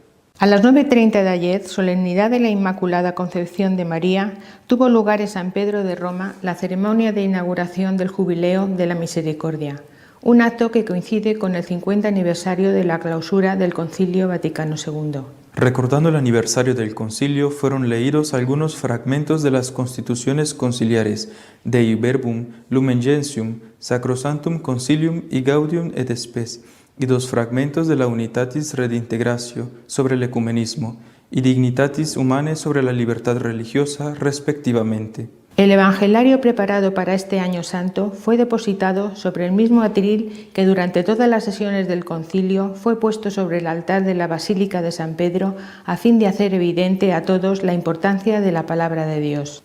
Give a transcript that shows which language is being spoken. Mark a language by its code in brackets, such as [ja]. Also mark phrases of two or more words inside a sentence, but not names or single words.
[es] A las 9:30 de ayer, solemnidad de la Inmaculada Concepción de María, tuvo lugar en San Pedro de Roma la ceremonia de inauguración del Jubileo de la Misericordia, un acto que coincide con el 50 aniversario de la clausura del Concilio Vaticano II. Recordando el aniversario del concilio, fueron leídos algunos fragmentos de las constituciones conciliares Dei Verbum, Lumen Gentium, Sacrosanctum Concilium y Gaudium et Spes, y dos fragmentos de la Unitatis Redintegratio sobre el ecumenismo y Dignitatis Humanae sobre la libertad religiosa, respectivamente. El Evangelario preparado para este Año Santo fue depositado sobre el mismo atril que durante todas las sesiones del concilio fue puesto sobre el altar de la Basílica de San Pedro a fin de hacer evidente a todos la importancia de la palabra de Dios.